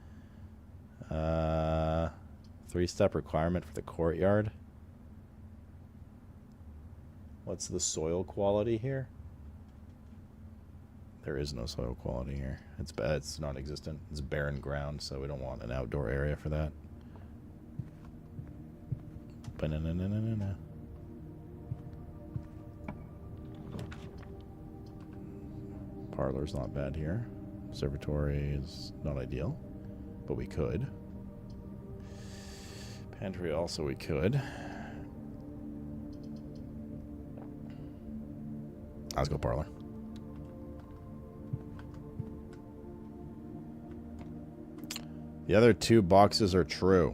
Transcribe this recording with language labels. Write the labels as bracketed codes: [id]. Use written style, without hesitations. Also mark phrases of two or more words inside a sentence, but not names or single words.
[en] 3-step requirement for the courtyard. What's the soil quality here? There is no soil quality here. It's bad. It's non-existent. It's barren ground, so we don't want an outdoor area for that. Ba-na-na-na-na-na. Parlor's not bad here. Observatory is not ideal, but we could. Pantry also we could. Let's go parlor. The other 2 boxes are true.